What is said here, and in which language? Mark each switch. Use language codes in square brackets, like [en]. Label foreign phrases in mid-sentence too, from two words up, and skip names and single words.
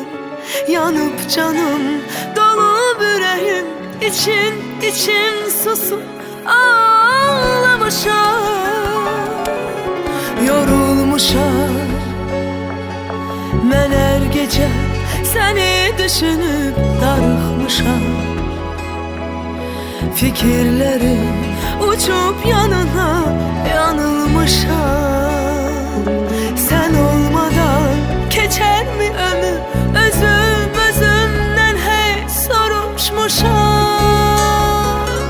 [az] Yanıb canım, dolub ürəyim, içim susub ağlamışam. Yorulmuşam mən hər gecə, səni düşünüb darıxmışam. [tr] Fikirlerim uçup yanına yanılmışam. Sen olmadan geçer mi ömür? [az] Özümden hey soruşmuşam.